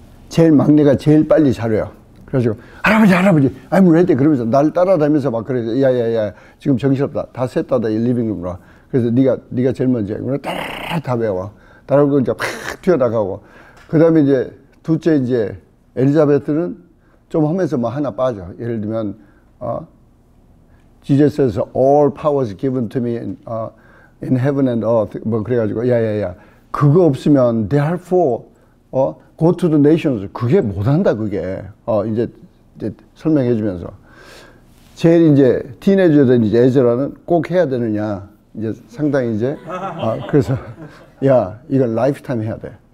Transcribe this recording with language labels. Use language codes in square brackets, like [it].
[ko] 제일 막내가 제일 빨리 자려요. 그래가지고 할아버지 I'm ready 그러면서 날 따라다니면서 막 그래. 야야야 지금 정신없다. 다 셋 다 리빙룸으로. 그래서 네가 제일 먼저 해. 그러면 다 외워. 따라오고 이제 팍 튀어나가고. 그 다음에 이제 둘째 이제 엘리자베트는 좀 하면서 뭐 하나 빠져. [en] 예를 들면 Jesus says all power is given to me in heaven and earth. [ko] 뭐 그래가지고 야야야 그거 없으면 therefore go to the nations. 그게 못한다 그게. 이제 설명해 주면서 제일 이제 티네이저된 이제 에즈라는 꼭 해야 되느냐. 이제 상당히 이제 그래서 야 이건 라이프타임 해야 돼.